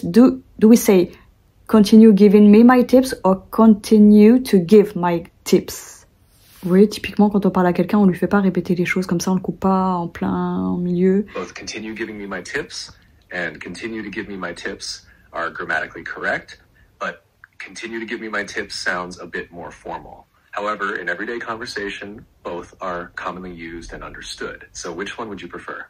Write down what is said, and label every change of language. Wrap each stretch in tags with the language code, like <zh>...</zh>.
<en>Do we say continue giving me my tips or continue to give my tips?</en> <fr>Vous voyez, typiquement, quand on parle à quelqu'un, on lui fait pas répéter les choses comme ça, on le coupe pas en plein, en milieu.</fr> <en>Both continue giving me my tips and continue to give me my tips are grammatically correct, but continue to give me my tips sounds a bit more formal. However, in everyday conversation, both are commonly used and understood. So which one would you prefer?</en>